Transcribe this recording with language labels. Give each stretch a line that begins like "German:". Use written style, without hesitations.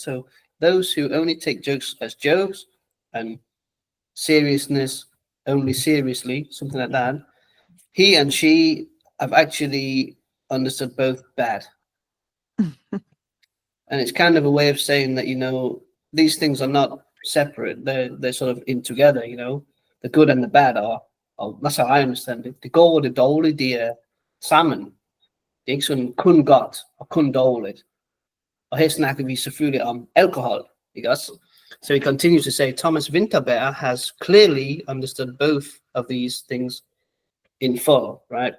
English: So those who only take jokes as jokes, and seriousness only seriously, something like that. He and she have actually understood both bad. And it's kind of a way of saying that, these things are not separate. They're sort of in together, The good and the bad are that's how I understand it.
Danish: Det går og det dårlige, de er sammen. Det er ikke sådan kun godt og kun dårligt. Og her snakker vi selvfølgelig om alkohol, ikke også?
English: So he continues to say, Thomas Winterberg has clearly understood both of these things in full, right?